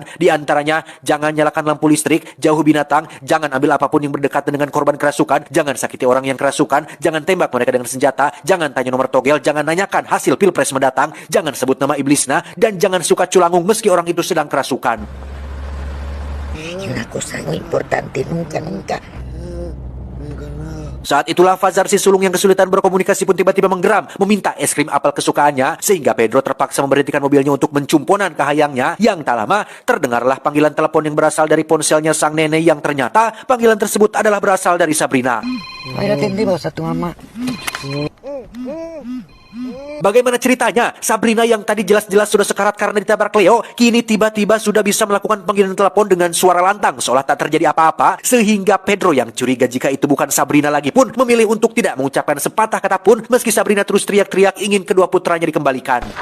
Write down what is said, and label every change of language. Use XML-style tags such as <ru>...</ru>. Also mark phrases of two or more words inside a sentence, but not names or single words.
<id>Di antaranya, jangan nyalakan lampu listrik, jauh binatang, jangan ambil apapun yang berdekatan dengan korban kerasukan, jangan sakiti orang yang kerasukan, jangan tembak mereka dengan senjata, jangan tanya nomor togel, jangan nanyakan hasil pilpres mendatang, jangan sebut nama iblisnya, dan jangan suka culangung meski orang itu sedang kerasukan.</id> <es>Y una cosa muy importante, nunca</es> <id>Saat itulah Fazar si sulung yang kesulitan berkomunikasi pun tiba-tiba menggeram, meminta es krim apel kesukaannya, sehingga Pedro terpaksa memberhentikan mobilnya untuk mencumponan kahayangnya. Yang tak lama, terdengarlah panggilan telepon yang berasal dari ponselnya sang nenek yang ternyata panggilan tersebut adalah berasal dari Sabrina.</id> <es>Ahora atendemos a tu mamá.</es> <id>Bagaimana ceritanya? Sabrina yang tadi jelas-jelas sudah sekarat karena ditabrak Leo, kini tiba-tiba sudah bisa melakukan panggilan telepon dengan suara lantang seolah tak terjadi apa-apa, sehingga Pedro yang curiga jika itu bukan Sabrina lagi pun memilih untuk tidak mengucapkan sepatah kata pun meski Sabrina terus teriak-teriak ingin kedua putranya dikembalikan.</id>